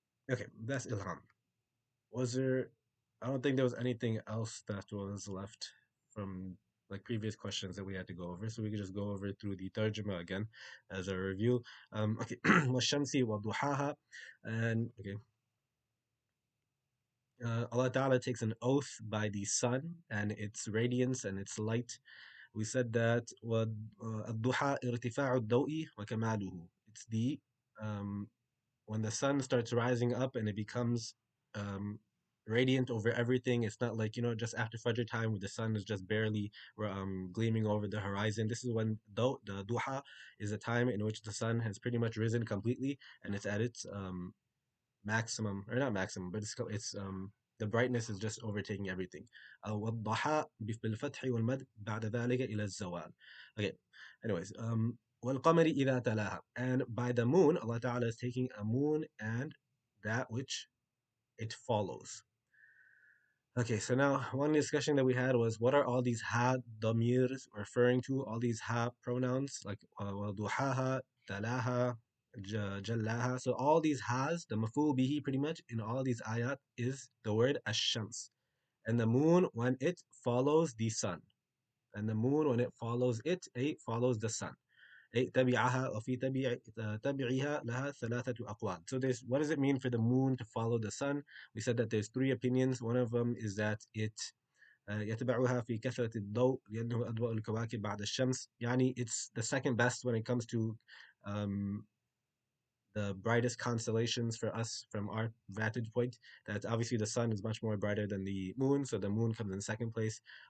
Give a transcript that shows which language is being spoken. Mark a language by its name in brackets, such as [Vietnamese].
[English] Okay, that's Ilham. Was there? I don't think there was anything else that was left from like previous questions that we had to go over, so we could just go over through the tarjuma again as a review. Okay, [Arabic] والشمس وضحاها, [English] and okay, Allah Ta'ala takes an oath by the sun and its radiance and its light. [Arabic] We said that الضحى ارتفاع الضوء وكماله. [English] It's the um, when the sun starts rising up and it becomes um, radiant over everything. It's not like just after Fajr time where the sun is just barely gleaming over the horizon. This is when the duha is a time in which the sun has pretty much risen completely and it's at its maximum, or not maximum, but it's the brightness is just overtaking everything. [Arabic] والضحى بالفتح والمد بعد ذلك إلى الزوال. [English] Okay. Anyways, [Arabic] والقمر إذا تلاها, [English] and by the moon, Allah Ta'ala is taking a moon and that which it follows. Okay, so now one discussion that we had was what are all these ha damirs referring to? All these ha pronouns like duhaha, talaha, jallaha. So all these has, the maful bihi pretty much in all these ayat is the word ash-shams. And the moon when it follows the sun. And the moon when it follows it follows the sun. [Arabic] تبعها وفي تبعها لها ثلاثة أقوال. [English] So there's what does it mean for the moon to follow the sun? We said that there's three opinions. One of them is that it [Arabic] يتبعها في كثرة الضوء لأنه أضواء الكواكب بعد الشمس. [English] يعني it's the second best when it comes to um, the brightest constellations for us from our vantage point. That obviously the sun is much more brighter than the moon, so the moon comes in second place.